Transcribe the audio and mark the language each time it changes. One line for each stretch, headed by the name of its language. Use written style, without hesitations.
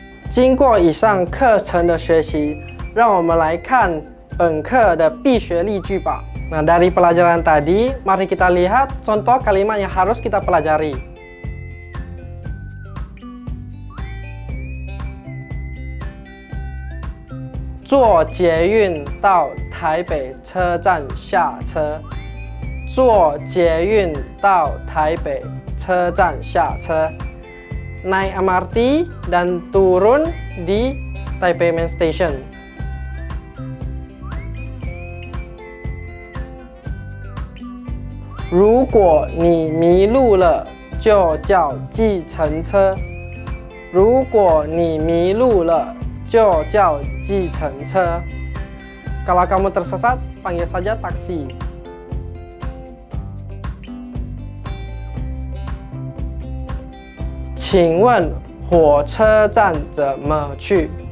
Chinese: 经过以上课程的学习，让我们来看本课的必学例句吧。
Indonesian: Nah, dari pelajaran tadi, mari kita lihat contoh kalimat yang harus kita pelajari.
Chinese: 坐捷运到台北车站下车。坐捷运到台北车站下车。
Indonesian: naik MRT dan turun di Taipei Main Station.
Chinese: 如果你迷路了，就叫计程车。如果你迷路了，就叫计程车。
Indonesian: Kalau kamu tersesat, panggil saja taksi.
Chinese: 请问火车站怎么去？